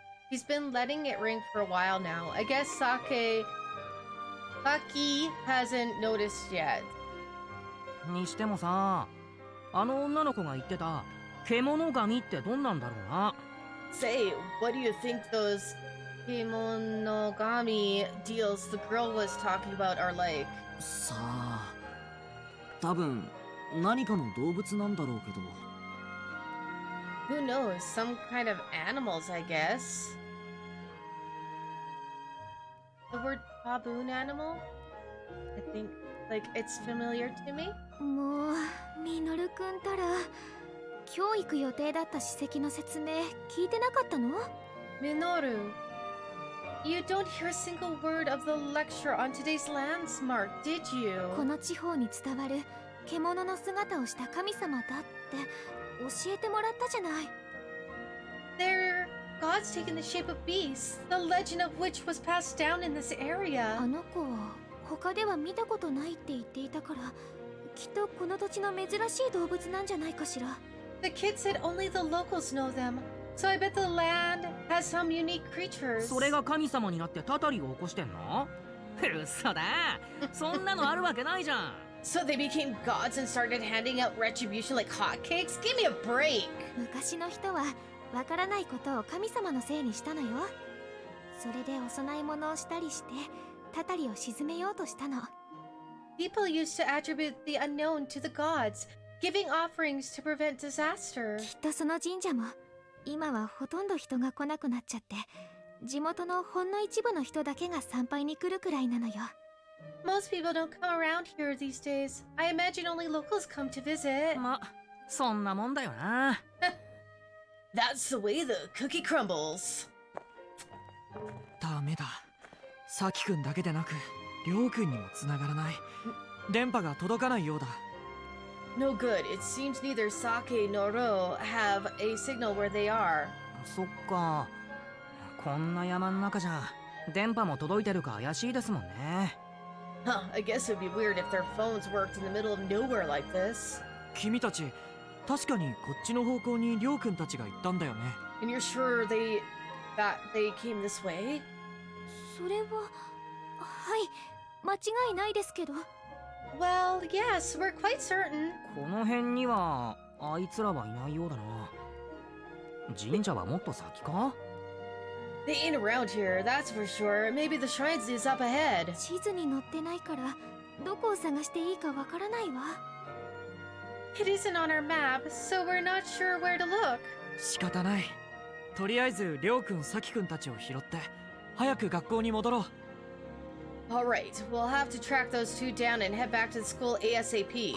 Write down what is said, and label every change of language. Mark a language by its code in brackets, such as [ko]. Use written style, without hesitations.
[en] He's been letting it ring for a while now. I guess Saki hasn't noticed yet. [ja] にしてもさ、あの女の子が言ってた獣神ってどんなんだろうな。 [en] Say, what do you think those Kimonogami deals the girl was talking about are like? [ja] さあ多分何かの動物なんだろうけど。 [en] Who knows? Some kind of animals, I guess. The word baboon animal? I think, like, it's familiar to me. [ja] もう、ミノルくんたら、今日行く予定だった史跡の説明聞いてなかったの？ [en] Minoru, you don't hear a single word of the lecture on today's landmark, did you? [ja] この地方に伝わる獣の姿をした神様だって教えてもらったじゃない。 [en] They're gods taking the shape of beasts, the legend of which was passed down in this area. [ja] あの子は他では見たことないって言っていたから、きっとこの土地の珍しい動物なんじゃないかしら。 [en] The kid said only the locals know them, so I bet the land has some unique creatures. [ja] それが神様になってたたりを起こしてんの？嘘だ。そんなのあるわけないじゃん。 [en] So they became gods and started handing out retribution like hotcakes? Give me a break! [ja] 昔の人はわからないことを神様のせいにしたのよ。それでお供え物をしたりしてたたりを鎮めようとしたの。 [en] People used to attribute the unknown to the gods, giving offerings to prevent disaster. [ja] きっとその神社も今はほとんど人が来なくなっちゃって、地元のほんの一部の人だけが参拝に来るくらいなのよ。 [en] Most people don't come around here these days. I imagine only locals come to visit. [ja] ま、そんなもんだよな。 [en] That's the way the cookie crumbles. [ja] ダメだ。サキ君だけでなくりょう君にも繋がらない。電波が届かないようだ。 [en] No good. It seems neither Sake nor Ro have a signal where they are. [ja] そっか。こんな山の中じゃ電波も届いてるか怪しいですもんね。 [en] Huh, I guess it would be weird if their phones worked in the middle of nowhere like this. [ja] 君たち、確かにこっちの方向にりょう君たちが行ったんだよね。 [en] And you're sure that they came this way? [ja] それははい間違いないですけど。 [en] Well, yes, we're quite certain. [ja] この辺にはあいつらはいないようだな。神社はもっと先か？ [en] They ain't around here, that's for sure. Maybe the shrines is up ahead. [ja] 地図に載ってないからどこを探していいかわからないわ。 [en] It isn't on our map, so we're not sure where to look. [ja] 仕方ない。とりあえずりょう君、サキ君たちを拾って早く学校に戻ろう。 [en] Alright, we'll have to track those two down and head back to the school ASAP.